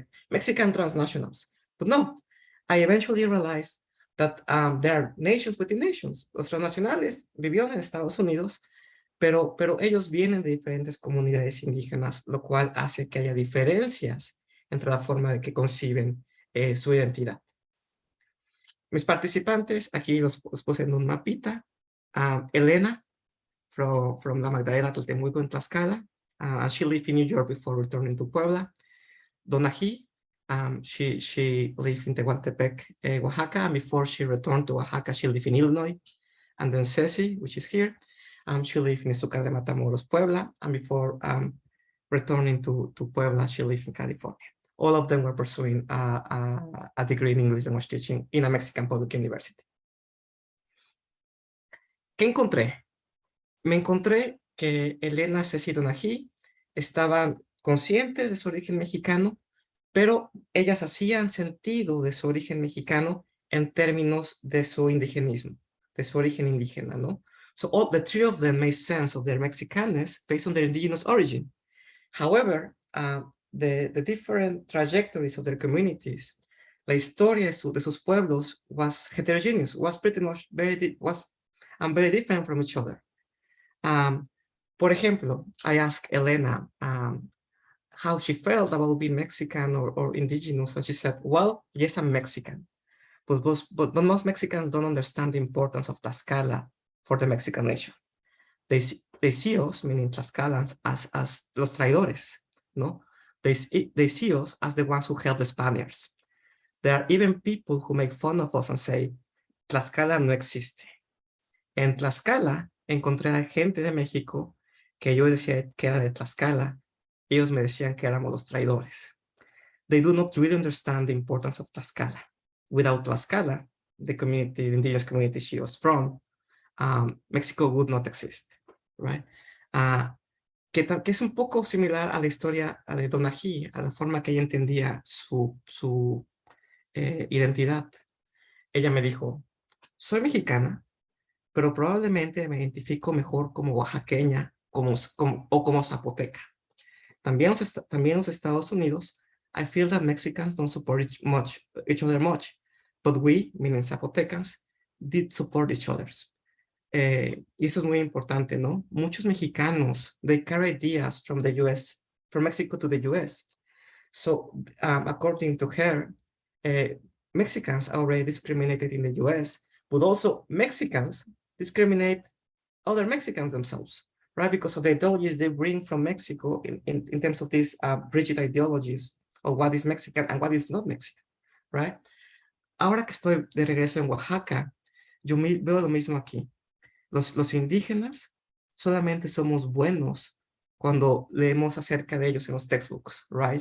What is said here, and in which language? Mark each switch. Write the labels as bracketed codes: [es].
[en] Mexican transnationals. But no, I eventually realized that there are nations within nations. [es] Los transnacionales vivieron en Estados Unidos, pero ellos vienen de diferentes comunidades indígenas, lo cual hace que haya diferencias entre la forma de que conciben su identidad. Mis participantes, aquí los puse en un mapita. [en] Elena from La Magdalena Tlaltemuco in Tlaxcala. She lived in New York before returning to Puebla. Donají, she lived in Tehuantepec, Oaxaca, and before she returned to Oaxaca, she lived in Illinois. And then Ceci, which is here, she lived in Izúcar de Matamoros, Puebla, and before returning to Puebla, she lived in California. All of them were pursuing a degree in English language teaching in a Mexican public university. [es] ¿Qué encontré? Me encontré que Elena, Ceci y Donají estaban conscientes de su origen mexicano, pero ellas hacían sentido de su origen mexicano en términos de su indigenismo, de su origen indígena, ¿no? [en] So all the three of them made sense of their Mexicanness based on their indigenous origin. However, the different trajectories of their communities, [es] la historia de sus pueblos [en] was heterogeneous, was pretty much very different from each other. [es] Por ejemplo, [en] I asked Elena how she felt about being Mexican or indigenous, and she said, well, yes, I'm Mexican, but most Mexicans don't understand the importance of Tlaxcala for the Mexican nation. They see us, meaning Tlaxcalans, as [es] los traidores, no? [en] They see us as the ones who helped the Spaniards. There are even people who make fun of us and say, [es] Tlaxcala no existe. En Tlaxcala encontré a gente de México que yo decía que era de Tlaxcala. Ellos me decían que éramos los traidores. [en] They do not really understand the importance of Tlaxcala. Without Tlaxcala, the indigenous community she was from, Mexico would not exist, right? [es] Que es un poco similar a la historia de Donají, a la forma que ella entendía su identidad. Ella me dijo, soy mexicana, pero probablemente me identifico mejor como oaxaqueña o como zapoteca. También en los Estados Unidos, [en] I feel that Mexicans don't support each other much, but we, meaning Zapotecans, did support each other. [es] Y eso es muy importante, ¿no? Muchos mexicanos, [en] they carry ideas from the US, from Mexico to the US. So, according to her, Mexicans are already discriminated in the US, but also Mexicans discriminate other Mexicans themselves, right? Because of the ideologies they bring from Mexico in terms of these rigid ideologies of what is Mexican and what is not Mexican, right? [es] Ahora que estoy de regreso en Oaxaca, yo veo lo mismo aquí. Los indígenas solamente somos buenos cuando leemos acerca de ellos en los [en] textbooks, right?